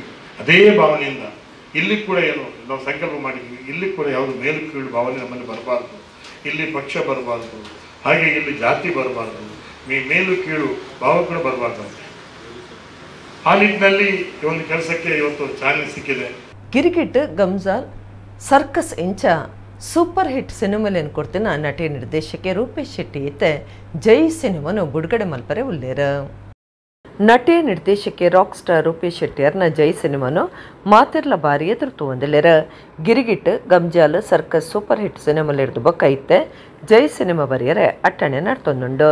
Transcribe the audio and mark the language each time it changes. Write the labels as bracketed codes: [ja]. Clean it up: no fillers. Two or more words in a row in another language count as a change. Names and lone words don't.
[kn] ಅದೇ ಭಾವನೆಯಿಂದ ಇಲ್ಲಿ ಕೂಡ ಏನು ನಾವು ಸಂಕಲ್ಪ ಮಾಡಿದ್ವಿ, ಇಲ್ಲಿ ಕೂಡ ಯಾವುದು ಮೇಲು ಕೀಳು ಭಾವನೆ ನಮ್ಮಲ್ಲಿ ಬರಬಾರ್ದು, ಇಲ್ಲಿ ಪಕ್ಷ ಬರಬಾರ್ದು, ಹಾಗೆ ಇಲ್ಲಿ ಜಾತಿ ಬರಬಾರ್ದು, ಮೇಲು ಕೀಳು ಭಾವ ಕೂಡ ಬರಬಾರ್ದು ಅಂತ. ಆ ನಿಟ್ಟಿನಲ್ಲಿ ಈ ಒಂದು ಕೆಲಸಕ್ಕೆ ಇವತ್ತು ಚಾಲನೆ ಸಿಕ್ಕಿದೆ. [tcy] ಗಿರಿಗಿಟ್ ಗಮ್ಜಾಲ್ ಸರ್ಕಸ್ ಇಂಚ [en] super hit [tcy] ಸಿನಿಮಾಲೇನು ಕೊಡ್ತಿನ ನಟಿ ನಿರ್ದೇಶಕ ರೂಪೇಶ್ ಶೆಟ್ಟಿ ಇತ್ತೆ ಜೈ ಸಿನಿಮಾನು ಬಿಡುಗಡೆ ಮಲ್ಪರೆ ಉಲ್ಲೇರ. ನಟಿ ನಿರ್ದೇಶಕಿ [en] rock star [tcy] ರೂಪೇಶ್ ಶೆಟ್ಟಿಯರ್ನ ಜೈ ಸಿನಿಮಾನು ಮಾತಿರ್ಲ ಬಾರಿ ಎದುರು ಹೊಂದಿಲ್ಲೇರ. ಗಿರಿಗಿಟ್ ಗಮ್ಜಾಲ್ ಸರ್ಕಸ್ [en] super hit [tcy] ಸಿನಿಮಾಲ್ ಹಿಡಿದು ಬಕ್ಕೈತೆ ಜೈ ಸಿನಿಮಾ ಬರೆಯರೆ ಅಟ್ಟಣೆ ನಡ್ತೊಂದುಂಡು.